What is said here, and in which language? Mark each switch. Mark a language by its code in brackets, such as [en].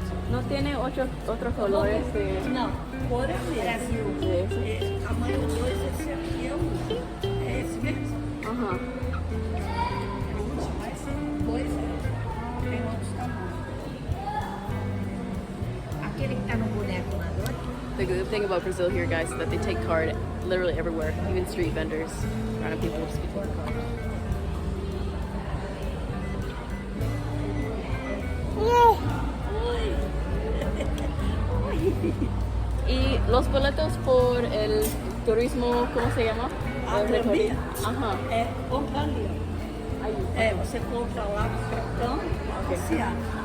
[es] ¿No tiene otros colores de...? No, por el Brasil. [pt] Tamanho 2, esse aqui é esse mesmo. Aham. Vai ser 2, tem outros tamanhos. Aquele que tá no boneco lá do outro. [en] The good thing about Brazil here, guys, is that they take card literally everywhere, even street vendors. Random people will just be taking card. [es] Y los boletos por el turismo, ¿cómo se llama? Airbnb. Ajá. [pt] É comprar ali, ó. Aí. É, você compra lá no cartão e se abre.